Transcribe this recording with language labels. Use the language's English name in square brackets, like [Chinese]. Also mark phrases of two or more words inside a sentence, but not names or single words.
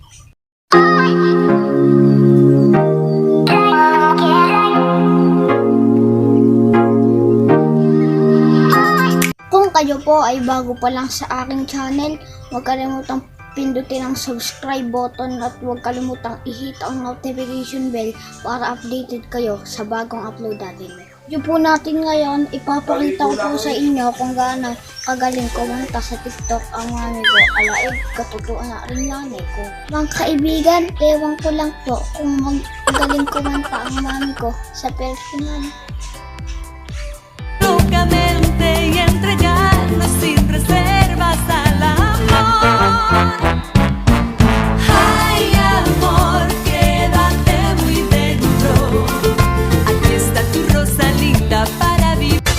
[Filipino] Kung kayo po ay bago pa lang sa aking channel, huwag kalimutang pindutin ang [English] subscribe button [Filipino] at huwag kalimutang i-hit ang [English] notification bell [Filipino] para updated kayo sa bagong upload natin. Yung po natin ngayon, ipapakita ko po sa inyo kung gaano kagaling kumanta sa TikTok ang mami ko. Alaig, katutuan na rin nanay ko. Mga kaibigan, ewan ko lang po kung magaling kumanta ang mami ko sa personal. [Spanish] Locamente y entregarnos sin reservas al amor. Ay, amor, quédate muy dentro. Aquí está tu Rosalinda para vivir.